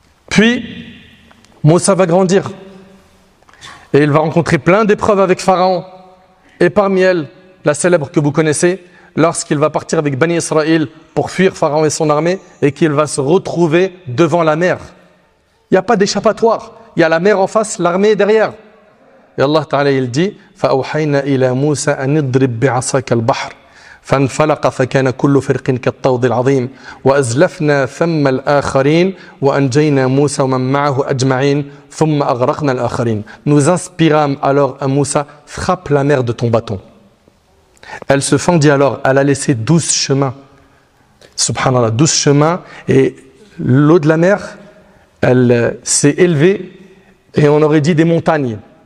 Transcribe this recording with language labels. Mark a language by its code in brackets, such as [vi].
[fr] Puis, Moussa va grandir et il va rencontrer plein d'épreuves avec Pharaon. Et parmi elles, la célèbre que vous connaissez, lorsqu'il va partir avec Bani Israël pour fuir Pharaon et son armée et qu'il va se retrouver devant la mer. Il n'y a pas d'échappatoire. Il y a la mer en face, l'armée derrière. [ar] Et Allah Ta'ala [fr] il dit [ar] فَأَوْحَيْنَا إِلَى مُوسَى أَنِ اضْرِبْ بِعَصَاكَ الْبَحْرَ فانفلق فكان كل فرق كالطود العظيم وأزلفنا ثم الآخرين وأنجينا موسى ومن معه أجمعين ثم أغرقنا الآخرين. [fr] Nous inspirâmes alors à Moussa, frappe la mer de ton bâton. Elle se fendit alors, elle a laissé 12 chemins. Subhanallah, 12 chemins, et l'eau de la mer, elle s'est élevée, et on aurait dit des montagnes.